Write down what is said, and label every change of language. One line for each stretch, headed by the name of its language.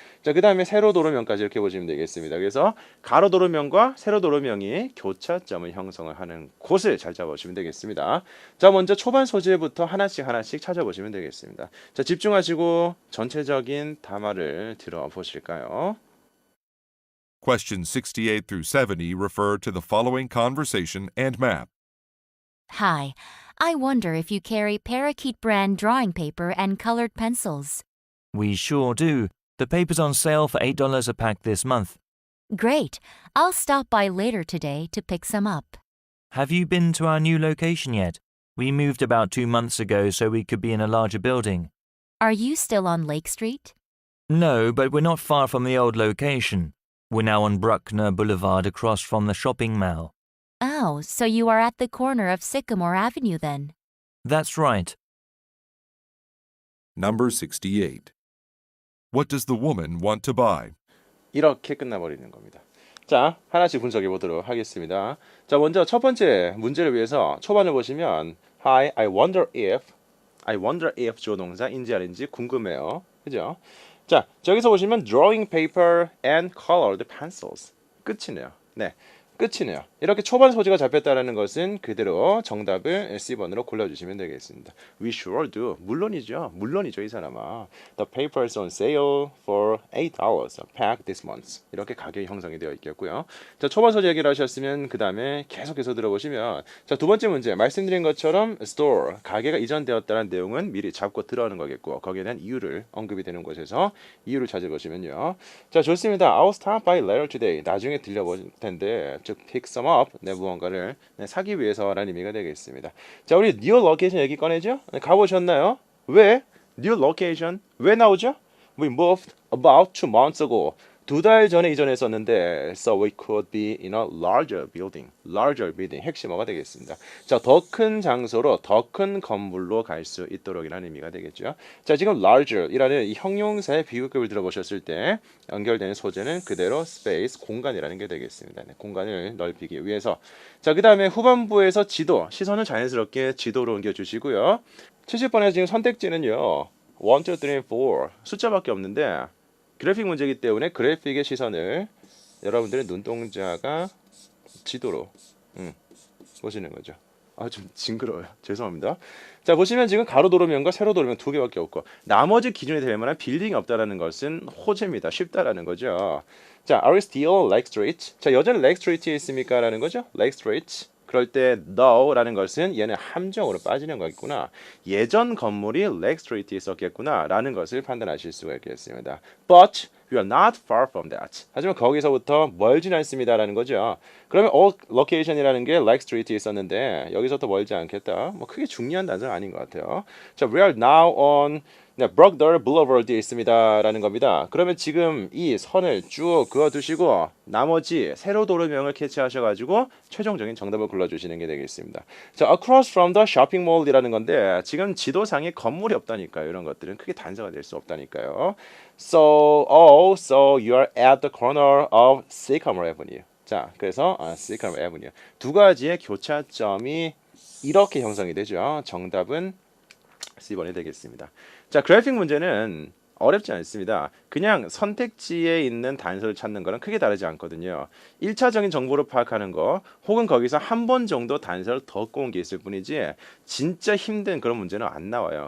Korean: 자, 그다음에 세로 도로명까지 이렇게 보시면 되겠습니다. 그래서 가로 도로명과 세로 도로명이 교차점을 형성을 하는 곳을 잘 잡아보시면 되겠습니다. 자, 먼저 초반 소재부터 하나씩 찾아보시면 되겠습니다. 자, 집중하시고 전체적인 담화를 들어보실까요?
English: Questions 68 through 70 refer to the following conversation and map. Hi, I wonder if you carry Parakeet brand drawing paper and colored pencils. We sure do. The paper's on sale for $8 a pack this month. Great. I'll stop by later today to pick some up. Have you been to our new location yet? We moved about 2 months ago so we could be in a larger building. Are you still on Lake Street? No, but we're not far from the old location. We're now on Bruckner Boulevard across from the shopping mall. Oh, so you are at the corner of Sycamore Avenue then. That's right. Number 68. What does the woman want to buy?
Korean: 이렇게 끝나버리는 겁니다. 자, 하나씩 분석해 보도록 하겠습니다. 자, 먼저 첫 번째 문제를 위해서 초반을 보시면
English: Hi, I wonder if I wonder if
Korean: 주어 동사인지 아닌지 궁금해요. 그죠? 자, 저기서 보시면
English: drawing paper and colored pencils.
Korean: 끝이네요. 네. 끝이네요. 이렇게 초반 소지가 잡혔다는 것은 그대로 정답을 C번으로 골라주시면 되겠습니다.
English: We sure do.
Korean: 물론이죠. 물론이죠, 이 사람아.
English: The paper is on sale for $8 a pack this month.
Korean: 이렇게 가격이 형성이 되어 있겠고요. 자, 초반 소지 얘기를 하셨으면 그 다음에 계속해서 들어보시면 자, 두 번째 문제 말씀드린 것처럼 store, 가게가 이전되었다는 내용은 미리 잡고 들어가는 거겠고 거기에 대한 이유를 언급이 되는 곳에서 이유를 찾아보시면요. 자, 좋습니다.
English: I'll stop by later today.
Korean: 나중에 들려볼 텐데 즉
English: pick some up,
Korean: 네, 무언가를 사기 위해서라는 의미가 되겠습니다. 자, 우리 new location 얘기 꺼내죠? 네, 가보셨나요? 왜? new location 왜 나오죠?
English: We moved about 2 months ago.
Korean: 2달 전에 이전했었는데
English: so we could be in a larger building.
Korean: larger building 핵심어가 되겠습니다. 자, 더 큰 장소로 더 큰 건물로 갈 수 있도록이라는 의미가 되겠죠. 자, 지금 larger이라는 이 형용사의 비교급을 들어보셨을 때 연결되는 소재는 그대로 space, 공간이라는 게 되겠습니다. 네, 공간을 넓히기 위해서. 자, 그 다음에 후반부에서 지도, 시선을 자연스럽게 지도로 옮겨주시고요. 70번에 지금 선택지는요. 1, 2, 3, 4 숫자밖에 없는데 그래픽 문제이기 때문에 그래픽의 시선을 여러분들의 눈동자가 지도로 보시는 거죠. 아, 좀 징그러워요. 죄송합니다. 자, 보시면 지금 가로 도로면과 세로 도로면 두 개밖에 없고 나머지 기준이 될 만한 빌딩이 없다라는 것은 호재입니다. 쉽다라는 거죠.
English: 자, are you still Lake Street?
Korean: 자, 여전히 Lake Street에 있습니까? 라는 거죠. Lake Street. 그럴 때 no라는 것은 얘는 함정으로 빠지는 거겠구나. 예전 건물이 Lake Street에 있었겠구나 라는 것을 판단하실 수가 있겠습니다.
English: But we are not far from that.
Korean: 하지만 거기서부터 멀진 않습니다 라는 거죠. 그러면 location이라는 게 Lake Street에 있었는데 여기서부터 멀지 않겠다. 뭐 크게 중요한 단서는 아닌 것 같아요. 자,
English: we are now on Brockdale Boulevard
Korean: 에 있습니다 라는 겁니다. 그러면 지금 이 선을 쭉 그어두시고 나머지 세로 도로명을 캐치하셔가지고 최종적인 정답을 골라주시는 게 되겠습니다. 자,
English: across from the shopping mall
Korean: 이라는 건데 지금 지도상에 건물이 없다니까요. 이런 것들은 크게 단서가 될 수 없다니까요.
English: So you are at the corner of Sycamore Avenue.
Korean: 자, 그래서 Sycamore Avenue 두 가지의 교차점이 이렇게 형성이 되죠. 정답은 C번이 되겠습니다. 자, 그래픽 문제는 어렵지 않습니다. 그냥 선택지에 있는 단서를 찾는 거랑 크게 다르지 않거든요. 1차적인 정보를 파악하는 거 혹은 거기서 한 번 정도 단서를 더 꼬은 게 있을 뿐이지 진짜 힘든 그런 문제는 안 나와요.